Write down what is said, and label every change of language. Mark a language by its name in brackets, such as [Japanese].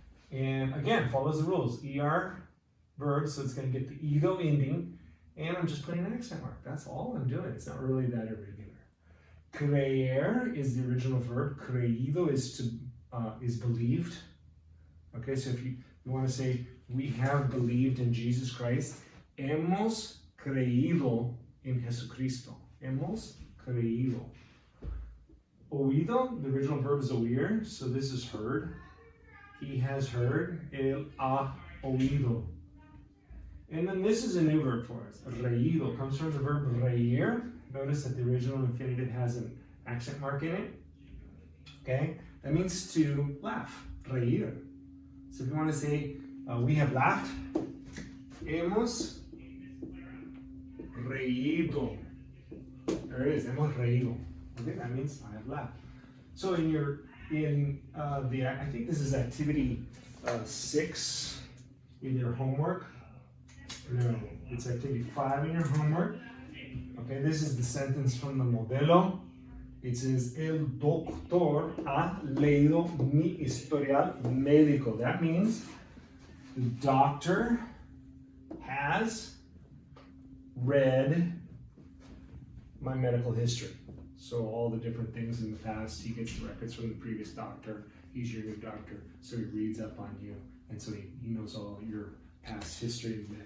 [English] And again, follows the rules. ER verb, so it's going to get the ido ending. And I'm just putting an accent mark. That's all I'm doing. It's not really that irregular. Creer is the original verb. Creído is believed. Okay, so if you want to say, we have believed in Jesus Christ. [Spanish] Hemos creído en Jesucristo. Hemos creído. [English] Oído, the original verb is oír, so this is heard. He has heard. [Spanish] Él ha oído. [English] And then this is a new verb for us. Reído comes from the verb reír. Notice that the original infinitive has an accent mark in it. Okay, that means to laugh. Reír. So if you want to say, we have laughed, [Spanish] hemos reído. [English] There it is, [Spanish] hemos reído. [English] Okay, that means I have laughed. So I think this is activity 6 in your homework. No, it's activity 5 in your homework. Okay, this is the sentence from the modelo. It says, [Spanish] el doctor ha leído mi historial médico. [English] That means the doctor has read my medical history. So all the different things in the past, he gets the records from the previous doctor. He's your new doctor, so he reads up on you, and so he knows all your past history.